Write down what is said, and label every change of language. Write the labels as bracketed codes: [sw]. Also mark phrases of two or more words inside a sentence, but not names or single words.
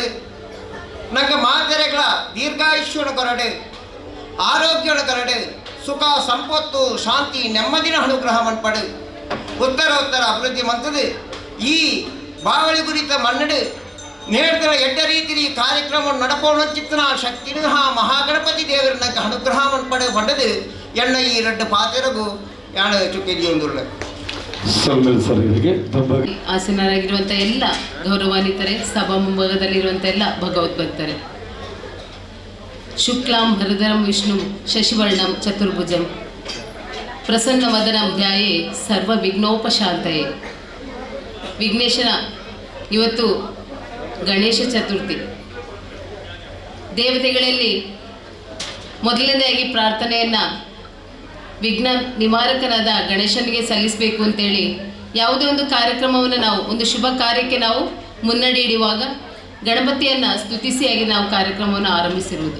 [tcy] ನಂಗೆ ಮಾತೆರೆಗಳ ದೀರ್ಘಾಯುಷ್ಯನ ಕೊರಡು ಆರೋಗ್ಯನ ಕೊರಡು ಸುಖ ಸಂಪತ್ತು ಶಾಂತಿ ನೆಮ್ಮದಿನ ಅನುಗ್ರಹ ಮನ್ಪಾಡು ಉತ್ತರ ಅಭಿವೃದ್ಧಿ ಮಂತದು ಈ ಬಾವಳಿ ಕುರಿತ ಮನ್ನಡು ನೇರ್ದರ ಎಡ್ಡ ರೀತಿ ಕಾರ್ಯಕ್ರಮ ನಡಪೋಣ ಚಿತ್ತನ ಶಕ್ತಿನ ಮಹಾಗಣಪತಿ ದೇವರ ನಂಗೆ ಅನುಗ್ರಹ ಮನ್ಪಡೆ ಹೊಂಡದು ಎಣ್ಣ ಈ ರಡ್ಡು ಪಾತೆರಗು ಯಾಣ ಚುಕ್ಕಿದ್ದಿ ಒಂದುಳ್ಳ. [kn] ಆಸೀನರಾಗಿರುವಂಥ ಎಲ್ಲ ಗೌರವಾನ್ವಿತರೆ, ಸಭಾ ಮುಂಭಾಗದಲ್ಲಿರುವಂಥ ಎಲ್ಲ ಭಗವದ್ಭಕ್ತರೆ, [sa] ಶುಕ್ಲಾಂ ಭರಧರಂ ವಿಷ್ಣು ಶಶಿವರ್ಣಂ ಚತುರ್ಭುಜಂ ಪ್ರಸನ್ನವದನಂ ಧ್ಯಾಯೇ ಸರ್ವ ವಿಘ್ನೋಪಶಾಂತಯೇ. [kn] ವಿಘ್ನೇಶನ ಇವತ್ತು ಗಣೇಶ ಚತುರ್ಥಿ. ದೇವತೆಗಳಲ್ಲಿ ಮೊದಲನೇದಾಗಿ ಪ್ರಾರ್ಥನೆಯನ್ನು ವಿಘ್ನ ನಿವಾರಕನಾದ ಗಣೇಶನಿಗೆ ಸಲ್ಲಿಸಬೇಕು ಅಂತೇಳಿ ಯಾವುದೇ ಒಂದು ಕಾರ್ಯಕ್ರಮವನ್ನು ನಾವು ಒಂದು ಶುಭ ಕಾರ್ಯಕ್ಕೆ ನಾವು ಮುನ್ನಡೆ ಇಡುವಾಗ ಗಣಪತಿಯನ್ನು ಸ್ತುತಿಸಿಯಾಗಿ ನಾವು ಕಾರ್ಯಕ್ರಮವನ್ನು ಆರಂಭಿಸಿರುವುದು.